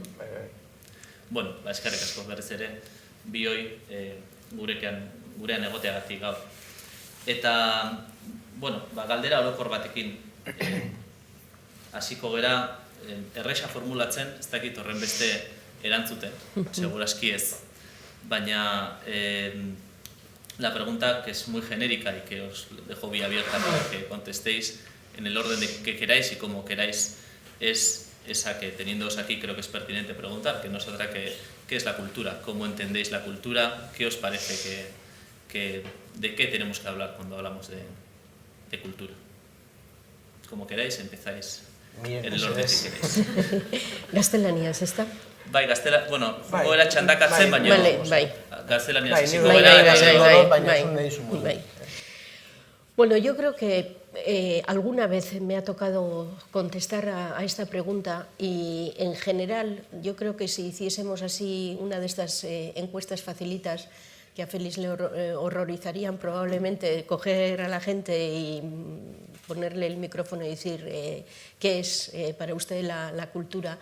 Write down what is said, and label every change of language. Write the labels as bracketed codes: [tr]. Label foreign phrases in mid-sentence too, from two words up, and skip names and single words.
[eu] Eskerrik asko berriz ere, bioi gurean egoteagatik gaur. Eta, galdera orokor batekin hasiko gera, erresa formulatzen, ez dakit horren beste erantzuten, seguraski ez. [es] Baina la pregunta, que es muy genérica y que os dejo vía abierta para que contestéis en el orden de que queráis y como queráis, es esa que, teniéndoos aquí, creo que es pertinente preguntar, que no es otra que ¿qué es la cultura? ¿Cómo entendéis la cultura? ¿Qué os parece de qué tenemos que hablar cuando hablamos de cultura? Como queráis, empezáis en el orden que queréis. [eu] Gaztelaniaz, ezta? Bai, goera txandakatzen, baina gaztelaniaz hasiko bai. [es] Bueno, yo creo que alguna vez me ha tocado contestar a esta pregunta y en general yo creo que si hiciésemos así una de estas encuestas facilitas que a Félix le horrorizarían probablemente coger a la gente y ponerle el micrófono y decir qué es para usted la cultura.